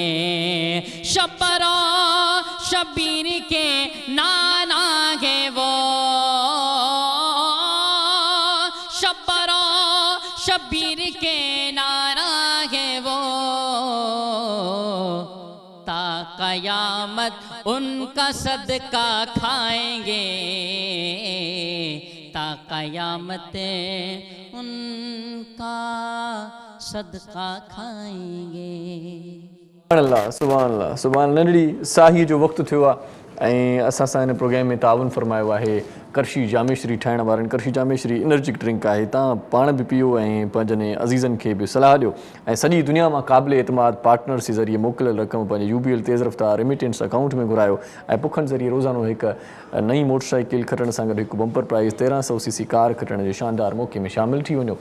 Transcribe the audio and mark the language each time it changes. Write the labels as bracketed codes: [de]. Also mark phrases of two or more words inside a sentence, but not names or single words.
[ur] شبر و شبیر کے نانا ہے وہ, شبر و شبیر کے نانا ہے وہ, تا قیامت ان کا صدقہ کھائیں گے, تا قیامت ان کا صدقہ کھائیں گے. [ar] سبحان اللہ, سبحان اللہ, سبحان اللہ. [sd] ننढड़ी साही जो वक़्तु थियो आहे ऐं असां सां हिन प्रोग्राम में ताउन फरमायो आहे करशी जामेश्री ठाहिण वारनि. करशी जामेश्री [en] energetic drink [sd] आहे, तव्हां पाण बि पीओ ऐं पंहिंजनि अज़ीज़नि खे बि सलाह ॾियो. ऐं सॼी दुनिया मां क़ाबिल एतमाद पार्टनर्स जे ज़रिए मोकिलियल रक़म पंहिंजे UBL तेज़ रफ़्तार [en] remittance account [sd] में घुरायो ऐं पुखनि ज़रिए रोज़ानो हिकु नई मोटरसाइकिल खटण सां गॾु हिकु [en] bumper prize [sd] 1300cc कार खटण जे शानदार मौक़े में शामिल थी वञो.